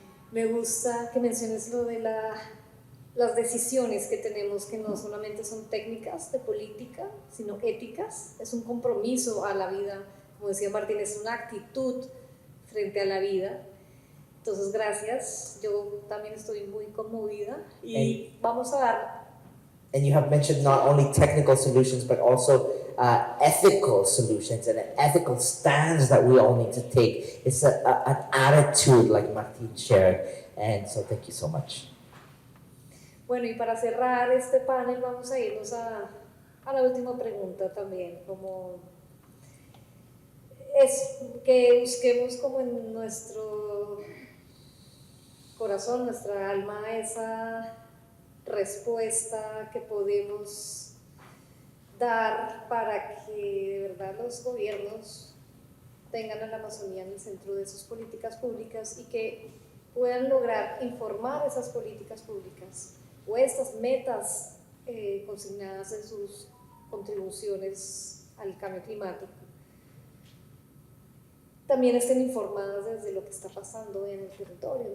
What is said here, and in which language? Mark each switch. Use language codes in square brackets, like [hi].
[es] Me gusta que menciones lo de las decisiones que tenemos, que no solamente son técnicas de política, sino éticas. Es un compromiso a la vida, como decía Martín, es una actitud frente a la vida. Entonces, gracias. Yo también estoy muy conmovida y vamos a dar. [en] And you have mentioned not only technical solutions, but also ethical solutions and an ethical stance that we all need to take. It's an attitude, like Martin shared. And so thank you so much. [es] Bueno, y para cerrar este panel vamos a irnos a la última pregunta también, como es que busquemos como en nuestro corazón, nuestra alma, esa respuesta que podemos dar para que de verdad los gobiernos tengan a la Amazonía en el centro de sus políticas públicas y que puedan lograr informar esas políticas públicas o estas metas consignadas en sus contribuciones al cambio climático, también estén informadas desde lo que está pasando en el territorio.